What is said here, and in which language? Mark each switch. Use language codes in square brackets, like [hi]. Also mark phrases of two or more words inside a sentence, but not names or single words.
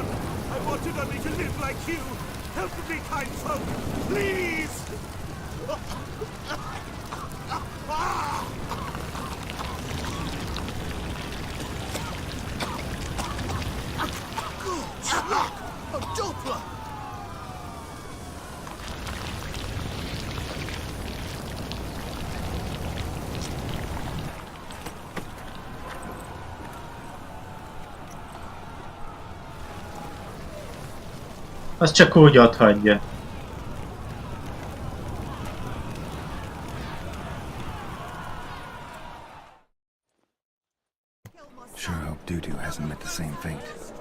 [en] I wanted only to live like you. Help me, kind folk, please! Look! A Doppler! [hu] Az csak úgy ott hagyja. [en] Sure hope Dudu hasn't met the same fate.